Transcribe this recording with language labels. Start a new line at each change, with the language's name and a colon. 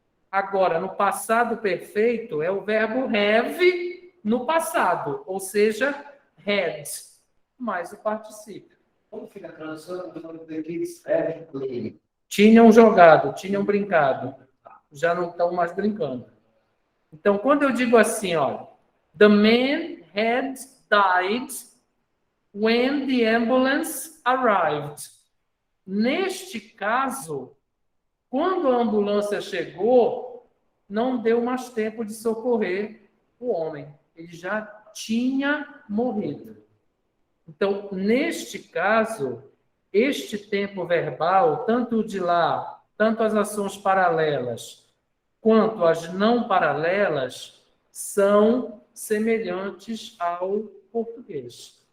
Portuguese: Agora, no passado perfeito, é o verbo have no passado, ou seja, had mais o particípio. Como fica a tradução do kids? Tinham jogado, tinham brincado. Já não estão mais brincando. Então, quando eu digo assim, olha,
English: the man had died when the ambulance arrived.
Portuguese: Neste caso, quando a ambulância chegou, não deu mais tempo de socorrer o homem. Ele já tinha morrido. Então, neste caso, este tempo verbal, tanto o de lá, tanto as ações paralelas, quanto as não paralelas, são semelhantes ao português.